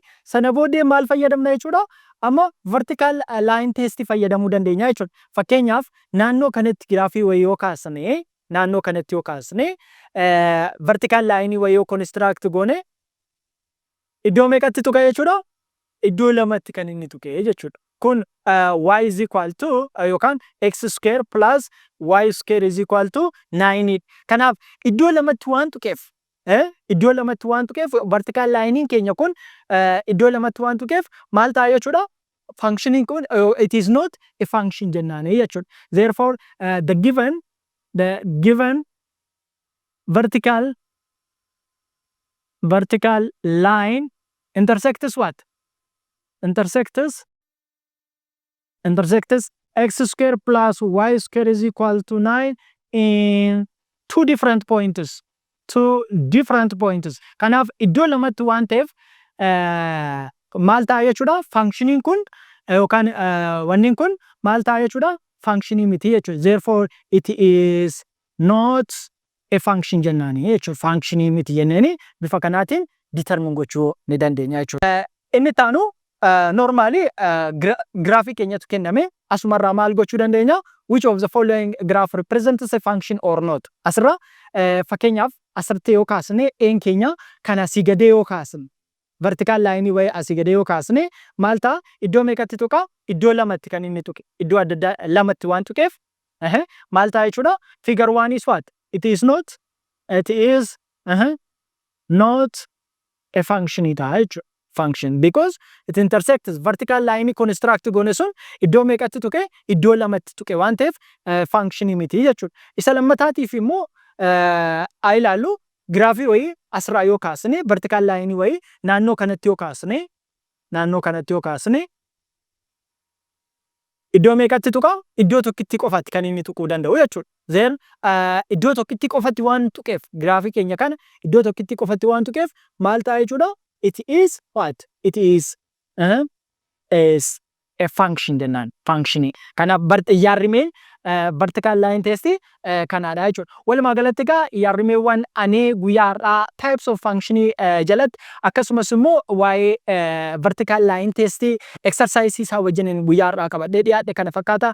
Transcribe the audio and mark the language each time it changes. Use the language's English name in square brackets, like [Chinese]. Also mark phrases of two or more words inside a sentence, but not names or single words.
[Oromo] Sana booddee maal fayyadamna jechuudha? Amma [English] vertical line test [Oromo] fayyadamuu dandeenya jechuudha. Fakkeenyaaf naannoo kanatti graafii wayii yoo kaasne naannoo kanatti yoo kaasne [English] vertical line [Oromo] wayii yoo construct goone iddoo meeqatti tuqa jechuudha? Iddoo lamatti kan inni tuqe jechuudha. [English] Kun y is equal to yookaan x square plus y square is equal to 9. [Oromo] Kanaaf iddoo lamatti waan tuqeef iddoo lamatti waan tuqeef [English] vertical line [Oromo] keenya kun iddoo lamatti waan tuqeef maal ta'a jechuudha? [English] Functioning kun it is not a function [Oromo] jennaani jechuudha. [English] Therefore the given vertical line intersects what? Intersects x square plus y square is equal to 9 in two different points. [Oromo] Kanaaf iddoo lamatti waan ta'eef maal ta'a jechuudha? Functioning kun yookaan wanni kun maal ta'a jechuudha? functionii miti jechuudha. [English] Therefore it is not a function [Oromo] jennaani jechuudha. Functionii miti jenneeni bifa kanaatiin determine gochuu ni dandeenya jechuudha. Inni taanu normally graafii keenyatu kenname asumarraa maal gochuu dandeenya? [English] Which of the following graph represents a function or not? [Oromo] Asirra fakkeenyaaf asirratti yoo kaasne een keenya kana asii gadee yoo kaasne [English] vertical line [Oromo] way asii gadee yoo kaasne maal ta'a? Iddoo meeqatti tuqa? Iddoo lamatti kan inni tuqe. Iddoo adda addaa lamatti waan tuqeef maal ta'a jechuudha? [English] Figure 1 is what? It is not a function [Oromo] ta'a jechuudha. [English] Function because it intersects vertical line construct [Oromo] goone sun iddoo meeqatti tuqe? Iddoo lamatti tuqe waan ta'eef function miti jechuudha. Isa lammataatiif immoo haa ilaallu graafii wayii asirraa yoo kaasne [English] vertical line [Oromo] wayii naannoo kanatti yoo kaasne iddoo meeqatti tuqa? Iddoo tokkitti qofatti kan inni tuquu danda'u jechuudha. Then iddoo tokkitti qofatti waan tuqeef graafii keenya kana iddoo tokkitti qofatti waan tuqeef maal ta'a jechuudha? [English] It is what? It is a function jennaan. [Oromo] Functionii. Kanaaf yaarrimeen [English] vertical line test [Oromo] kanaadha jechuudha. Walumaa galatti egaa yaarrimeewwan ani guyyaarraa [English] types of [Oromo] functionii jalatti akkasumas immoo waa'ee [English] vertical line test [Oromo] exercise isaa wajjin guyyaarraa qabadhee dhiyaadhe kana fakkaata.